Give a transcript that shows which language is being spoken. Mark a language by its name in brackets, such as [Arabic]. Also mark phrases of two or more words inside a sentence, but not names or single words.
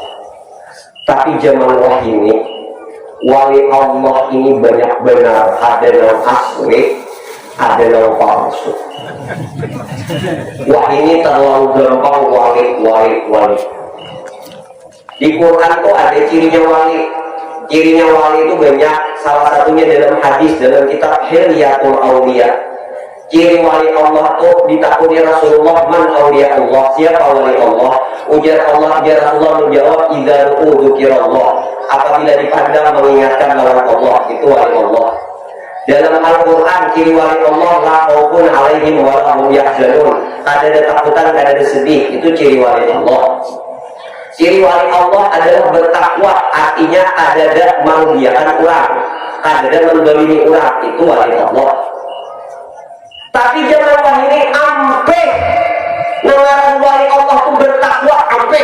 [Banjar] Tapi zaman ini, wali Allah ini banyak benar, ada yang asli, ada yang palsu. Wah, ini terlalu gampang wali. Di Quran tuh ada cirinya wali. Cirinya wali itu banyak. Salah satunya dalam hadis, dalam kitab Hilyatul Auliya. Ciri wali Allah tuh ditakuni Rasulullah, [Arabic] من أولياء الله, [Banjar] siapa wali Allah? Ujar Allah menjawab, [Arabic] إذا ذكر الله, [Banjar] apabila dipandang mengingatkan lawan Allah, itu wali Allah. Dalam Al-Quran, ciri wali Allah, [Arabic] لا خوف عليهم ولا هم يحزنون, [Banjar] kada ada takutan, kada ada sedih, itu ciri wali Allah. Ciri wali Allah adalah bertakwa, artinya ada mengiyakan orang, ada mendolimi orang, itu wali Allah. Tapi jangan ini ampe nangaran wali Allah itu bertakwa ampe.